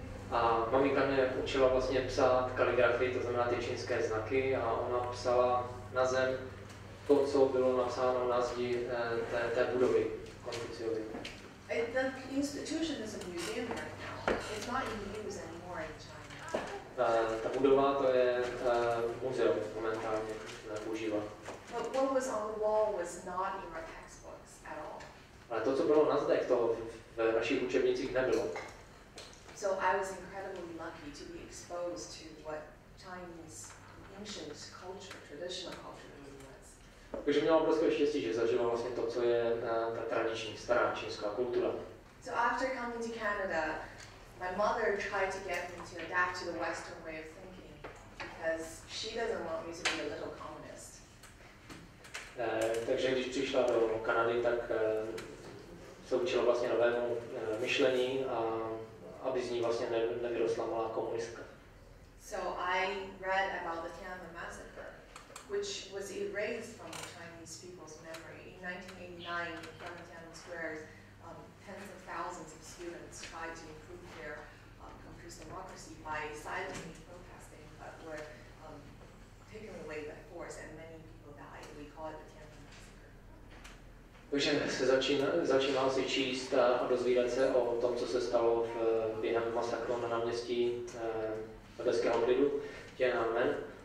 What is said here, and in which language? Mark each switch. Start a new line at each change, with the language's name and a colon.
Czech: A maminka mě učila vlastně psát kaligrafii, to znamená ty čínské znaky, a ona psala na zem to, co bylo napsáno na zdi té budovy Konfuciovy.
English: The institution is a museum right now. It's not in use anymore in China.
Czech: Ta budova, to je muzeum momentálně používá.
English: But what was on the wall was not in our textbooks at all.
Czech: Ale to, co bylo na zdech, to v našich učebnicích nebylo.
English: So I was incredibly lucky to be exposed to what Chinese ancient culture, traditional culture really was.
Czech: Takže měla obrovské štěstí, že zažila vlastně to, co je ta tradiční, stará čínská kultura.
English: So after coming to Canada, my mother tried to get me to adapt to the Western way of thinking because she doesn't want me to be a little communist.
Czech: Takže když přišla do Kanady, tak se učila vlastně novému myšlení a aby z ní vlastně nevyrostla malá komunistka.
English: So I read about the Tiananmen massacre, which was erased from the Chinese people's memory. In 1989, in front of Tiananmen Square, tens of thousands of students tried to improve their country's democracy by silently protesting, but were taken away by force, and many people died. We call it the Tiananmen massacre.
Czech: Takže se začínal si číst a dozvídat se o tom, co se stalo během masakru na náměstí nebeského klidu Tiananmen.